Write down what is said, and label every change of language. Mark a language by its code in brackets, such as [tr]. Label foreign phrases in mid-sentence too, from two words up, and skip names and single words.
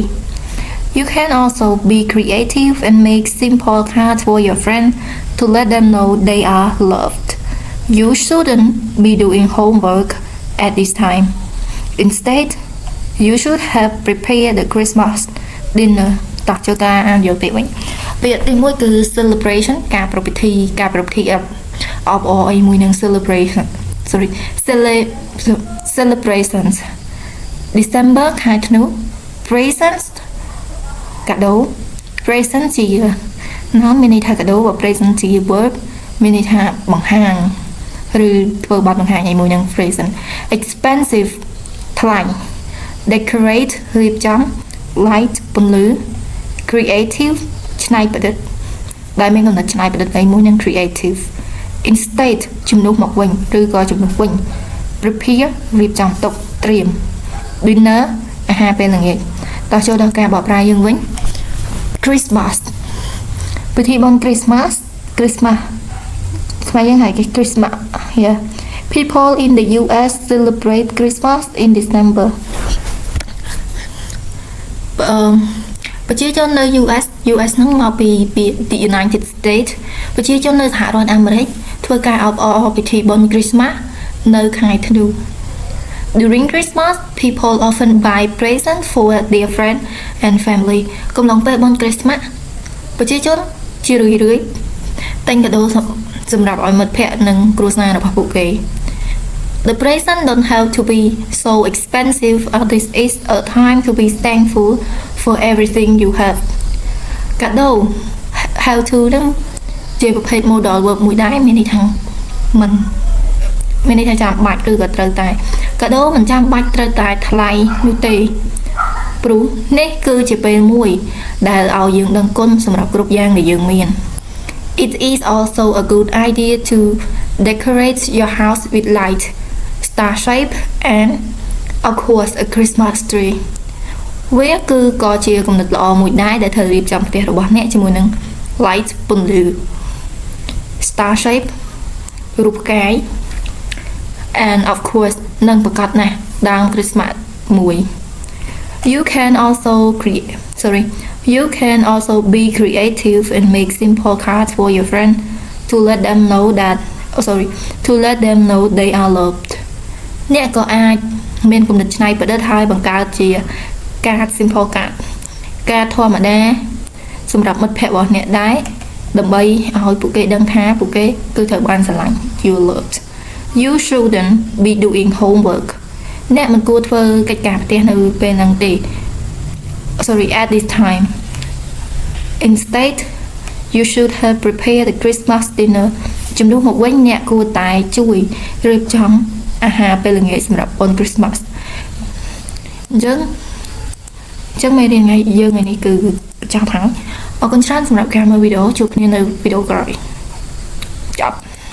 [en] You can also be creative and make simple cards for your friends to let them know they are loved. You shouldn't be doing homework at this time. Instead, you should have prepared the Christmas dinner. [km] តោះចូលតាអានយកពាក្យវិញពាក្យទី1គឺ celebration ការប្រពៃពិធីអបអរអីមួយនឹង [en] celebrations December [km] ខែធ្នូ presents កាដូ present ជា noun មានន័យថាកាដូបើ present ជា verb មានន័យថាបង្ហាញឬធ្វើបទបង្ហាញអីមួយនឹង [en] present expensive [km] ថ្លៃ decorate រៀបចំ light ពន្លឺ creative ច្នៃប្រឌិតដែលមានកំណត់ច្នៃប្រឌិត អីមួយនឹង [en] creative instead [km] ជំនួសមកវិញឬក៏ជំនួសវិញ prepare រៀបចំទុកត្រៀម dinner អាហារពេលល្ងាចតោះចូលដល់ការបកប្រែយើងវិញ Christmas ពិធីបុណ្យ Christmas ស្មើយើងហៅគេ [en] Christmas yeah people in the US celebrate Christmas in December [km] ប្រជាជននៅ US ហ្នឹងមកពី [en] the United States [km] ប្រជាជននៅសហរដ្ឋអាមេរិកធ្វើការអបអរពិធីបុណ្យ Christmas នៅខែធ្នូ [en] During Christmas, people often buy presents for their friends and family. [km] កំឡុងពេលបុណ្យ Christmas ប្រជាជនជារឿយៗទិញកាដូសម្រាប់ឲ្យមិត្តភ័ក្តិនិងគ្រួសាររបស់ពួកគេ [en] The present don't have to be so expensive, as this is a time to be thankful for everything you have. [km] កាដូ [en] have to [km] នឹងជាប្រភេទ [en] modal verb [km] មួយដែរមានន័យថាមិនមានន័យថាចាំបាច់ឬក៏ត្រូវតែកាដូមិនចាំបាច់ត្រូវតែថ្លៃនោះទេព្រោះនេះគឺជាពេលមួយដែលឲ្យយើងដឹងគុណសម្រាប់គ្រប់យ៉ាងដែលយើងមាន [en] It is also a good idea to decorate your house with light, star shape, and of course a Christmas tree. [km] វាគឺក៏ជាគំនិតល្អមួយដែរដែលត្រូវរៀបចំផ្ទះរបស់អ្នកជាមួយនឹង light ពន្លឺ [en] star shape [km] រូបផ្កាយ [en] and of course [km] នឹងប្រកាសណាស់ដើម Christmas មួយ [en] You can also be creative and make simple cards for your friend to let them know they are loved [km] អ្នកក៏អាចមានគំនិតច្នៃប្រឌិតហើយបង្កើតជាកាត [en] simple card [km] កាតធម្មតាសម្រាប់មិត្តភ័ក្តិ របស់អ្នកដែរដើម្បីឲ្យពួកគេដឹងថាពួកគេគឺត្រូវបានស្រឡាញ់ [en] you loved You shouldn't be doing homework [km] អ្នកមិនគួរធ្វើកិច្ចការផ្ទះនៅពេលហ្នឹងទេ [en] at this time Instead you should have prepared the Christmas dinner [km] ជំនួសមកវិញអ្នកគួរតែជួយរៀបចំអាហារពេលល្ងាចសម្រាប់បុណ្យ Christmas អញ្ចឹងមេរៀនយើងថ្ងៃនេះគឺបញ្ចប់ហើយអរគុណច្រើនសម្រាប់ការមើលវីដេអូជួបគ្នានៅវីដេអូក្រោយចប់